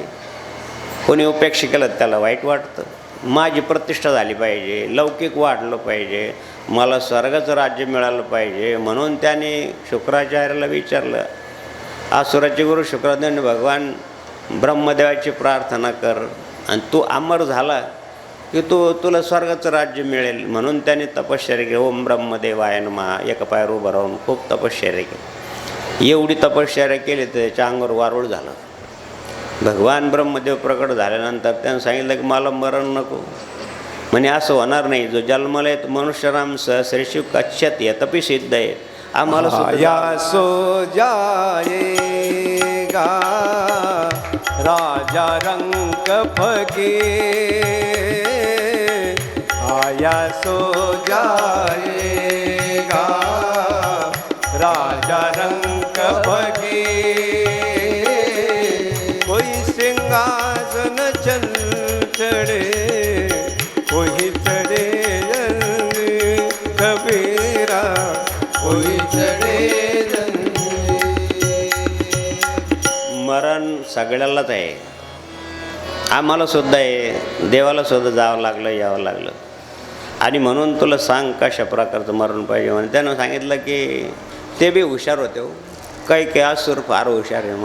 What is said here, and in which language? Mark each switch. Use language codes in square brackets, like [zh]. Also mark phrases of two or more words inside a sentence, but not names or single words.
[mr] कोणी उपेक्षा केलं त्याला वाईट वाटतं. माझी प्रतिष्ठा झाली पाहिजे, लौकिक वाढलं पाहिजे, मला स्वर्गाचं राज्य मिळालं पाहिजे. म्हणून त्याने शुक्राचार्याला विचारलं, असुराचे गुरु शुक्राचार्याने, भगवान ब्रह्मदेवाची प्रार्थना कर आणि तू अमर झाला की तुला स्वर्गाचं राज्य मिळेल. म्हणून त्याने तपश्चर्या केली. [sa] ओम ब्रह्मदेवाय नमः, [mr] एका पायावर उभं राहून खूप तपश्चर्या केली. एवढी तपश्चर्या केली तर त्याच्या अंगावर वारूळ झालं. भगवान ब्रह्मदेव प्रकट झाल्यानंतर त्यानं सांगितलं की मला मरण नको. म्हणे असं होणार नाही, जो जन्माला येतो [sa] मनुष्यराम सहस्रेषु कच्छत यतपि [mr] सिद्ध आहे. आम्हाला [hi] आया सो जाएगा राजा रंग फकीर. आया सो जाएगा राजा रंग फकीर. कोई सिंहासन चल चढ़े, कोई चढ़े जंग कबीरा, कोई चढ़े जंग. [mr] मरण सगळ्यालाच आहे, आम्हाला सुद्धा आहे, देवाला सुद्धा जावं लागलं, यावं लागलं. आणि म्हणून तुला सांग कशा प्रकारचं मरण पाहिजे. म्हणून त्यानं सांगितलं की ते बी हुशार होते हो. काही असुर फार हुशार आहे.